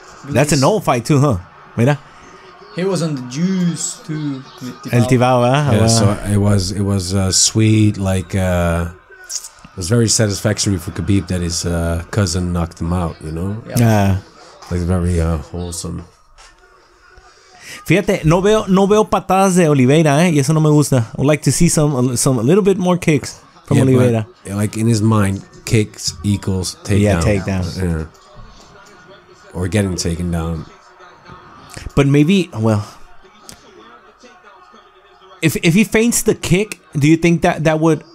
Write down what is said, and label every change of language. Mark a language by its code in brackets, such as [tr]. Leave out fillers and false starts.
[en] That's an old fight too, huh? [es] Mira. [en] he was on the juice too. With [es] El Tibao, ¿verdad? [en] Yeah, Wow. so it was sweet, like it was very satisfactory for Khabib that his cousin knocked him out, you know? Ah. Like very wholesome. [es] Fíjate, no veo patadas de Oliveira, y eso no me gusta. [en] I would like to see some a little bit more kicks from Oliveira. But, like in his mind, kicks equals takedown. Yeah, takedown. Yeah. Or getting taken down. But maybe, well, if he feints the kick, do you think that would?